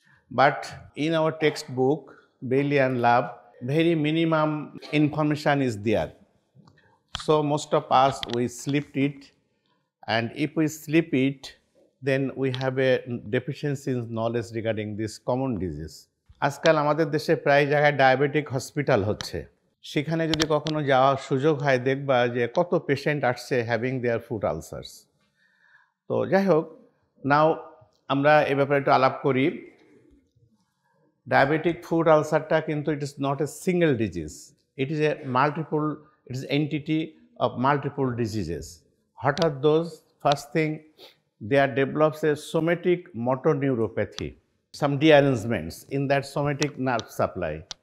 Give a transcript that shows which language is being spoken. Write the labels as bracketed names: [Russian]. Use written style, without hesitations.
[English] But in our textbook, Bailey and Lab, very minimum information is there. So most of us, we sleep it, and if we sleep it, then we have a deficiency in knowledge regarding this common disease. [Bangla] আজকাল আমাদের দেশে প্রায় জায়গায় diabetic hospital হচ্ছে। সেখানে যদি কখনো যাওয়ার সুযোগ হয় দেখবা যে কত পেশেন্ট আসছে [English] Having their foot ulcers. [Bangla] তো যাই হোক, নাও আমরা এ ব্যাপারে একটু আলাপ করি। [English] Diabetic foot ulcer কিন্তু it is not a single disease. It is a multiple, it is entity of multiple diseases. What are those? First thing, there develops a somatic motor neuropathy, some dearrangements in that somatic nerve supply.